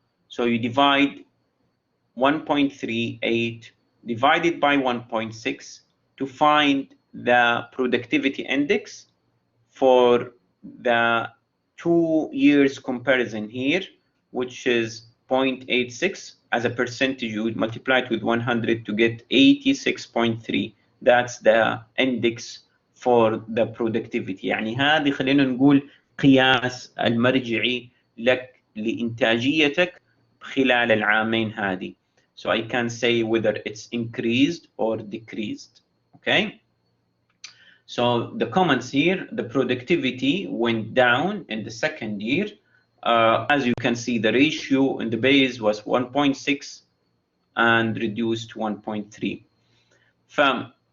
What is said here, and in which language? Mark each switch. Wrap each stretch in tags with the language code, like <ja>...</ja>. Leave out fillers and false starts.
<en>So you divide 1.38 divided by 1.6 to find the productivity index for the 2 years comparison here, which is 0.86 as a percentage. You would multiply it with 100 to get 86.3. That's the index for the productivity.</en> <ar>يعني هذه خلينا نقول قياس المرجعي لك لإنتاجيتك خلال العامين هذه.</ar> <en>So I can say whether it's increased or decreased. Okay. So the comments here, the productivity went down in the second year. As you can see, the ratio in the base was 1.6 and reduced to 1.3.</en>